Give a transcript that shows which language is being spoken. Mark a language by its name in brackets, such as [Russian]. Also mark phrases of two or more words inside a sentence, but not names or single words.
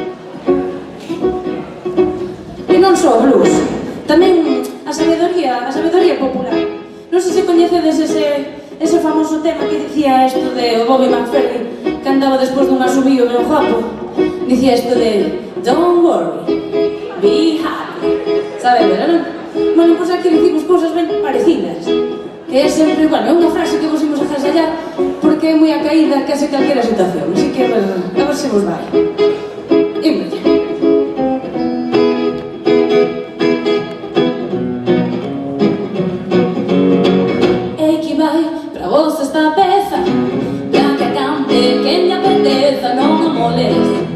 [Galician] E non só o blues, tamén a sabedoría popular. Non sei se coñecedes ese famoso tema que dicía isto de Bobby McFerrin, que andaba despois dun asubío ben guapo. Dicía isto de [English] Don't worry, be happy. [Galician] Sabes, non? Bueno, pois aquí dicimos cousas ben parecidas. Que é sempre, bueno, é unha frase que vos imos a agasallar porque é moi a caída case calquera situación. Así que a ver se vos vai. Imos ya. Aquí vai pra vos esta peza, ya que cante, que me apeteza, non me moleste.